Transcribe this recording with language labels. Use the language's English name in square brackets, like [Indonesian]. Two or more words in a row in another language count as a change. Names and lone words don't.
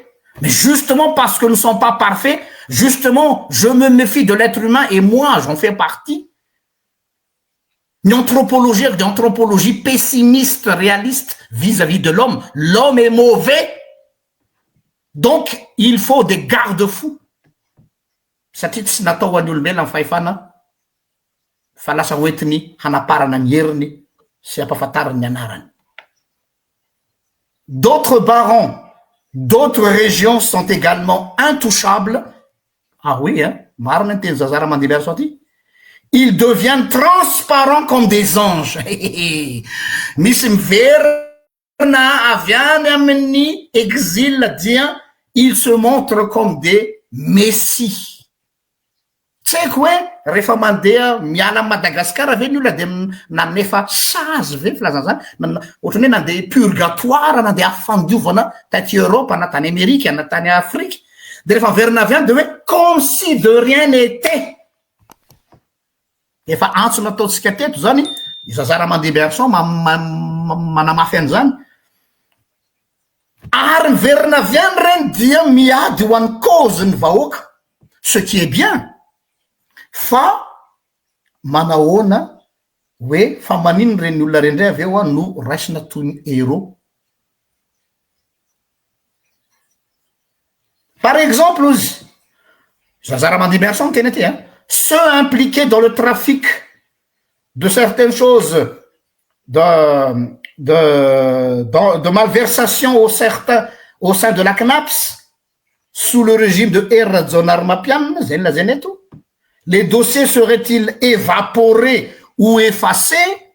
[French] Mais justement parce que nous ne sommes pas parfaits, justement, je me méfie de l'être humain et moi, j'en fais partie. Une anthropologie pessimiste, réaliste vis-à-vis de l'homme. L'homme est mauvais, donc il faut des garde-fous. [Malagasy] Satria tsy natao ho an'ny olombelona ny fahefana fa lasa hoentiny hanaparana ny heriny sy hampafantarany ny anarany. [French] D'autres barons, d'autres régions sont également intouchables. Ah oui, hein? [Malagasy] Marina ny teny Zaza Ramandiberson aty. [French] Ils deviennent transparents comme des anges. [Malagasy] Misy miverina avy any amin'ny exil dia [French] ils se montrent comme des messies. [Malagasy] Tsy haiko hoe rehefa mandeha miala amin'ny Madagasikara ve ny olona dia nanefa sazy ve filazana zany ohatrany hoe nandeha purgatoire nandeha fandiovana taty Europe na tany Amerika na tany Afrika dia rehefa miverina avy any dia hoe [French] comme si de rien n'était. [Malagasy] Efa antsona ataontsika teto zany Zaza Ramandiberson manamafy an'izany ary miverina avy any reny dia miady ho an'ny cause ny vahoaka, [French] ce qui est bien. [Malagasy] Fa manahoana hoe fa manino reny olona rendray avy eo no raisina toy ny héros. [French] Par exemple, [Malagasy] Zaza Ramandiberson teny aty, [French] ceux impliqués dans le trafic de certaines choses, de malversation au sein de la CNAPS, sous le régime de Erazon Armapian, les dossiers seraient-ils évaporés ou effacés?